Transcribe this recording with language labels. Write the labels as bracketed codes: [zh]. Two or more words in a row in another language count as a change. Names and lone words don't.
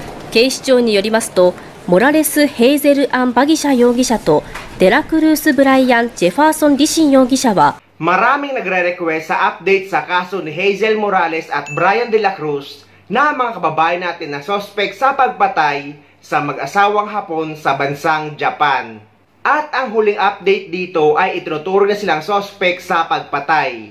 [ja] 警視庁によりますと、モラレス・ヘイゼル・アン・バギシャ容疑者とデラクルース・ブライアン・ジェファーソン・リシン容疑者は、 [tl] maraming nagre-request sa update sa kaso ni Hazel Morales at Brian De La Cruz na mga kababayan natin na sospek sa pagpatay sa mag-asawang Hapon sa bansang Japan. At ang huling update dito ay itinuturo na silang sospek sa pagpatay.